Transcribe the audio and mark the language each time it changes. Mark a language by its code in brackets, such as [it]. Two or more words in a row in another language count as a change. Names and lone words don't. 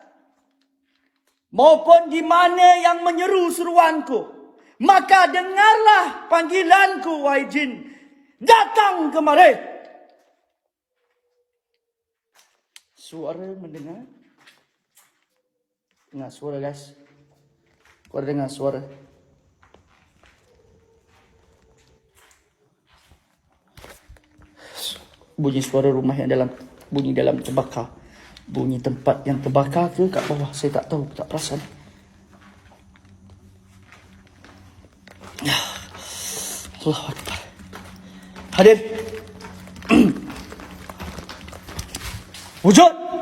[ms] Maupun di mana yang menyeru seruanku, maka dengarlah panggilanku wahai jin. Datang kemari. Suara mendengar? Dengar suara guys. Kau dengar suara? Bunyi suara rumah yang dalam, bunyi dalam terbakar. Bunyi tempat yang terbakar ke kat bawah, saya tak tahu, tak perasan. [ar] الله أكبر. [ms] Hadir. Wujud.